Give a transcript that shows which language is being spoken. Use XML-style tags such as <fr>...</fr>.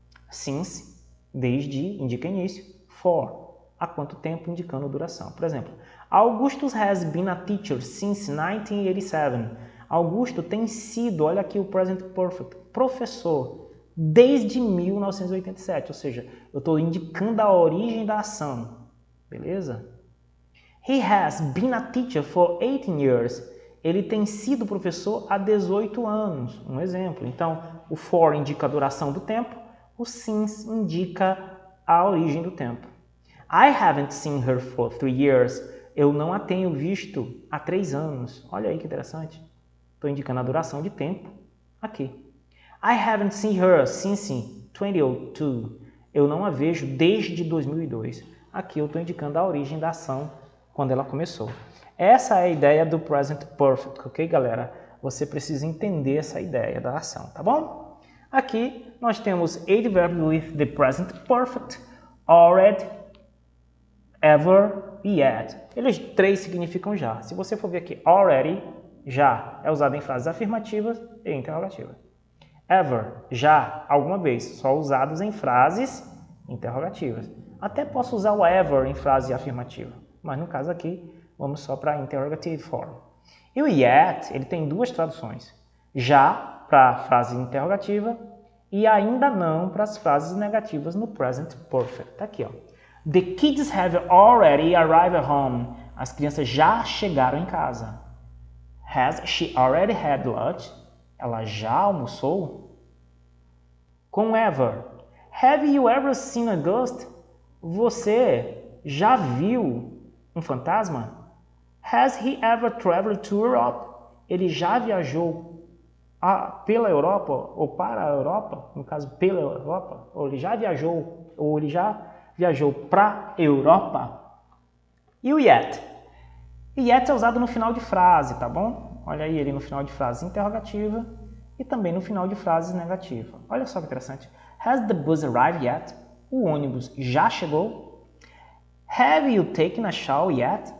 <pt>Since, desde, indica início. For, há quanto tempo, indicando duração. Por exemplo,</pt> <en>Augustus has been a teacher since 1987.</en> <pt>Augusto tem sido, olha aqui o present perfect, professor desde 1987. Ou seja, eu estou indicando a origem da ação. Beleza?</pt> <en>He has been a teacher for 18 years.</en> <pt>Ele tem sido professor há 18 anos. Um exemplo. Então, o for indica a duração do tempo, o since indica a origem do tempo.</pt> <en>I haven't seen her for 3 years.</en> <pt>Eu não a tenho visto há 3 anos. Olha aí que interessante. Estou indicando a duração de tempo aqui.</pt> <en>I haven't seen her since 2002.</en> <pt>Eu não a vejo desde 2002. Aqui eu estou indicando a origem da ação quando ela começou. Essa é a ideia do present perfect, ok, galera? Você precisa entender essa ideia da ação, tá bom? Aqui nós temos</pt> <en>adverb with the present perfect, already, ever e yet.</en> <pt>Eles três significam já. Se você for ver aqui, already, já, é usado em frases afirmativas e interrogativas. Ever, já, alguma vez, só usados em frases interrogativas. Até posso usar o ever em frase afirmativa, mas no caso aqui, vamos só para interrogative form. E o yet, ele tem duas traduções. Já, para frase interrogativa, e ainda não para as frases negativas no present perfect. Tá aqui, ó.</pt> <en>The kids have already arrived at home.</en> <pt>As crianças já chegaram em casa.</pt> <en>Has she already had lunch?</en> <pt>Ela já almoçou? Com</pt> <en>ever. Have you ever seen a ghost?</en> <pt>Você já viu um fantasma?</pt> <en>Has he ever traveled to Europe?</en> <pt>Ele já viajou pela Europa ou para a Europa? No caso, pela Europa? Ou ele já viajou para a Europa?</pt> <en>E o yet?</en> <pt>O yet é usado no final de frase, tá bom? Olha aí ele no final de frase interrogativa e também no final de frase negativa. Olha só que interessante.</pt> <en>Has the bus arrived yet?</en> <pt>O ônibus já chegou?</pt> <en>Have you taken a shower yet?</en>